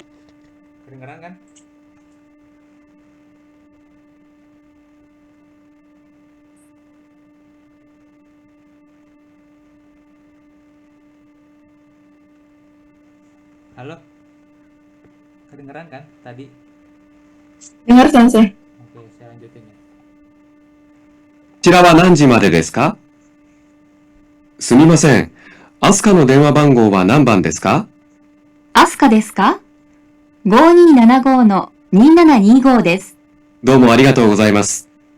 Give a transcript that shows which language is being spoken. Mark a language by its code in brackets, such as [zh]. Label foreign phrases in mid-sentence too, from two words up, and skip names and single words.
[id] Kedengaran kan? Halo? Kedengaran kan tadi? Dengar, Sensei. Oke, saya lanjutin ya. [ja] こちらは何時までですか？すみません。アスカの電話番号は何番ですか？アスカですか？ 5275-2725 です。どうもありがとうございます。